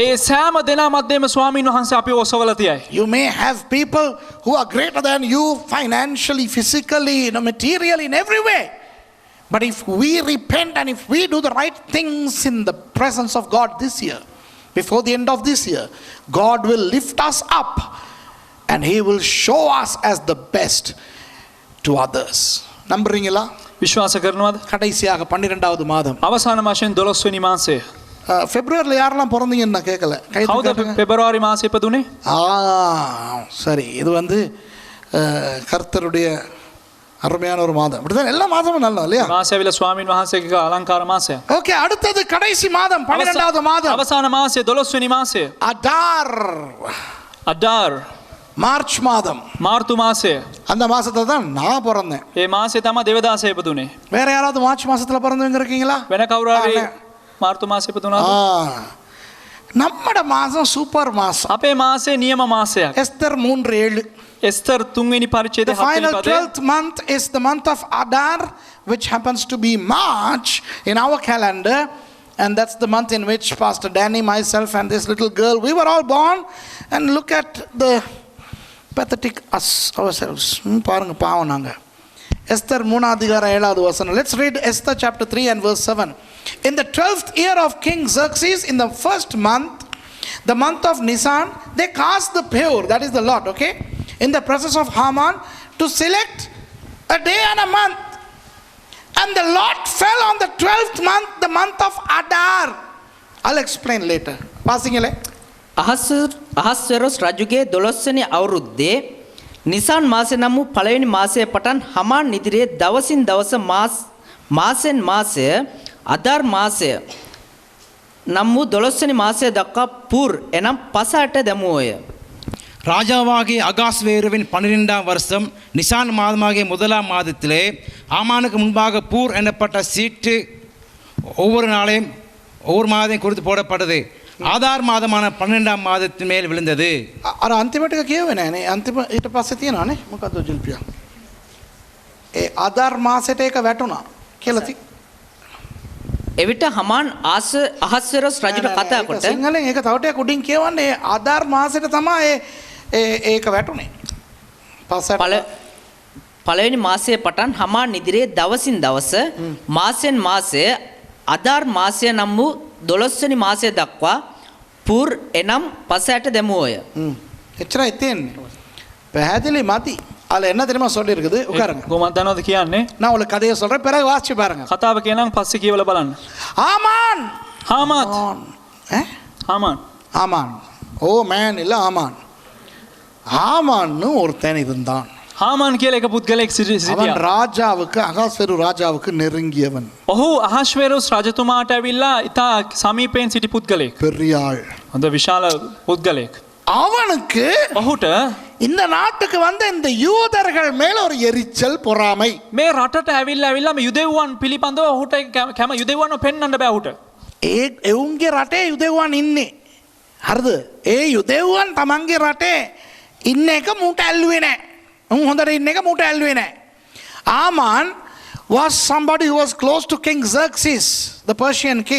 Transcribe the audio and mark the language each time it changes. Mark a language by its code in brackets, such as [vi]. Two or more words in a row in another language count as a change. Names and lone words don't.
[si] ඒ සෑම දෙනා මැදේම ස්වාමීන් වහන්සේ අපිව ඔසවලා තියයි. [en] You may have people who are greater than you financially, physically, materially, in every way. But if we repent and if we do the right things in the presence of God this year, before the end of this year, God will lift us up and He will show us as the best to others. [ta] நம்புறீங்களா? [si] විශ්වාස කරනවද? [ta] கடைசியாக 12வது மாதம், [si] අවසාන මාසයෙන් 12 වෙනි මාසය [ta] பிப்ரவரியில் யாரெல்லாம் பிறந்தீங்கன்னு நான் கேட்கல கை [si] කවුද [ta] தூக்குங்க. [si] පෙබරවාරි මාසෙ ඉපදුනේ? [ta] சரி இது வந்து கர்த்தருடைய அருமையான ஒரு மாதம் இப்படிதான் எல்லா மாதமும் நல்லா இல்லையா? [si] මාසය ඇවිල්ලා ස්වාමීන් වහන්සේගේ අලංකාර මාසය. [ta] ஓகே அடுத்தது கடைசி மாதம் 12வது மாதம் [si] අවසාන මාසය 12 වෙනි මාසය. [ta] அடார் [si] අඩාර් [ta] மார்ச் மாதம் [si] මාර්තු මාසය. [ta] அந்த மாசத்துல தான் நான் பிறந்தேன். [si] ඒ මාසය තමයි දෙවදාසය ඉපදුනේ. [ta] வேற யாராவது மார்ச் மாசத்துல பிறந்தவங்க இருக்கீங்களா? [si] වෙන කවුරු හරි මාර්තු මාසෙ ඉපදුනාද? [ta] நம்மட மாசம் சூப்பர் மாசம். [si] අපේ මාසය නියම මාසයක්. [ta] எஸ்தர் 3:7. [si] එස්තර් 3 වෙනි පරිච්ඡේදය [en] The [si] 7 වෙනි [en] final [si] පදය. [en] 12th month is the month of Adar, which happens to be March in our calendar. And that's the month in which Pastor Danny, myself, and this little girl, we were all born. And look at the pathetic us ourselves. [ta] பாருங்க பாவம் நாங்க. எஸ்தர் 3:7. [en] Let's read Esther chapter 3 and verse 7. In the 12th year of King Xerxes, in the first month, the month of Nisan, they cast the pur, that is the lot, okay, in the presence of Haman to select a day and a month. And the lot fell on the 12th month, the month of Adar. I'll explain later. Passingale. [si] අහස්වැරොස් රජුගේ 12 වෙනි අවුරුද්දේ නිසාන් මාසෙ නම් වූ පළවෙනි මාසයේ පටන් හමාන් ඉදිරියේ දවසින් දවස මාසෙන් මාසය අදාර් මාසය නම් වූ 12 වෙනි මාසය දක්වා පුර් එනම් පසට දැමුවෝය. [ta] ராஜாவாகிய அகாஸ்வேருவின் 12ஆம் வருஷம் நிசான் மாதமாகிய முதலாம் மாதத்திலே ஆமானுக்கு முன்பாக பூர் எனப்பட்ட சீட்டு ஒவ்வொரு நாளையும் ஒவ்வொரு மாதம் குறித்து போடப்பட்டது. ஆதார் மாதமான 12ஆம் மாதத்தின் மேல் விழுந்தது. [si] අර අන්තිමට කියුවේ නෑනේ. අන්තිම ඊට පස්සේ තියෙනවානේ. මොකද්ද ජිල්පියා? ඒ ආධාර මාසෙට ඒක වැටුණා කියලා එවිට හමාන් අහස්වැරොස් රජුට කතා කොට සිංහලෙන් ඒක තව ටිකක් උඩින් කියවන්නේ ඒ ආධාර මාසෙට තමයි ඒක වැටුනේ. පස්සට පළවෙනි මාසයේ පටන් හමාන් ඉදිරියේ දවසින් දවස මාසෙන් මාසය අදාර් මාසය නම් වූ 12 වෙනි මාසය දක්වා පුර් එනම් පසයට දැමුවෝය. එච්චරයි තියෙන්නේ. පැහැදිලි මදි. [ta] அதுல என்ன தெரியுமா சொல்லி இருக்குது உட்காருங்க. [si] කොහොමද දන්නවද කියන්නේ? [ta] நான் உங்களுக்கு கதையை சொல்றேன் பிறகு வாசிச்சு பாருங்க. [si] කතාව කියනනම් පස්සේ කියවලා බලන්න. [ta] ஆமான் [si] හාමාත් හාමාන් [ta] ஆமான் [en] O man [ta] இல்ல ஆமான். ஆமான்னு ஒருத்தன் இருந்தான். [si] හාමාන් කියලා එක පුද්ගලයෙක් [ta] அவன் [si] සිටියා. [ta] ராஜாவுக்கு அகாஸ்வேரு ராஜாவுக்கு நெருங்கியவன். [si] ඔහු අහස්වැරොස් රජතුමාට ඇවිල්ලා ඉතා සමීපයෙන් සිටි පුද්ගලයෙක්. [ta] பெரிய ஆள். [si] හොඳ විශාල පුද්ගලයෙක්. [ta] அவனுக்கு [si] ඔහුට [ta] இந்த நாட்டுக்கு வந்த இந்த யூதர்கள் மேல ஒரு எரிச்சல் பொறாமை. [si] මේ රටට ඇවිල්ලා මේ යුදෙව්වන් පිළිබඳව ඔහුට කැම යුදෙව්වන්ව පෙන්වන්න බෑ ඔහුට. එවුන්ගේ රටේ යුදෙව්වන් ඉන්නේ. හරිද? ඒ යුදෙව්වන් තමන්ගේ රටේ ඉන්න එක මූට ඇල්ලුවේ නැහැ. උන් හොඳට ඉන්න එක මූට ඇල්ලුවේ නැහැ. [en] Haman was somebody who was close to King Xerxes, the Persian king.